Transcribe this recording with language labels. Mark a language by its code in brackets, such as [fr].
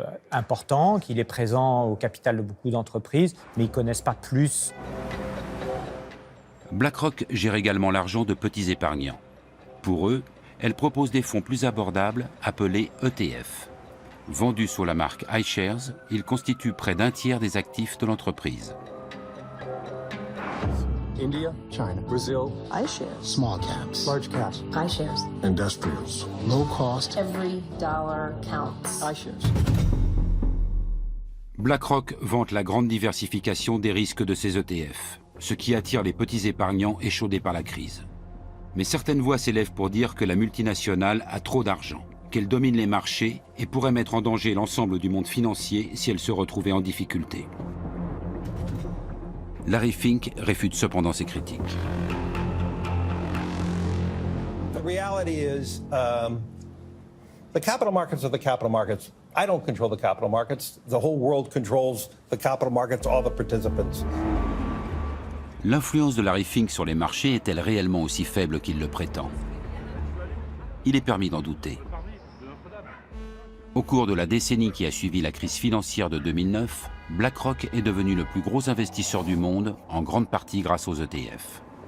[fr] important, qu'il est présent au capital de beaucoup d'entreprises, mais ils ne connaissent pas plus. BlackRock gère également l'argent de petits épargnants. Pour eux, elle propose des fonds plus abordables appelés ETF. Vendus sous la marque iShares, ils constituent près d'un tiers des actifs de l'entreprise. [en] India, China, Brazil, iShares, small caps, large caps, iShares, industrials, low cost, every dollar counts, iShares. [fr] BlackRock vante la grande diversification des risques de ses ETF, ce qui attire les petits épargnants échaudés par la crise. Mais certaines voix s'élèvent pour dire que la multinationale a trop d'argent, qu'elle domine les marchés et pourrait mettre en danger l'ensemble du monde financier si elle se retrouvait en difficulté. Larry Fink réfute cependant ces critiques. [en] The reality is, the capital markets are the capital markets. I don't control the capital markets. The whole world controls the capital markets, all the participants. [fr] L'influence de Larry Fink sur les marchés est-elle réellement aussi faible qu'il le prétend? Il est permis d'en douter. Au cours de la décennie qui a suivi la crise financière de 2009, BlackRock est devenu le plus gros investisseur du monde, en grande partie grâce aux ETF.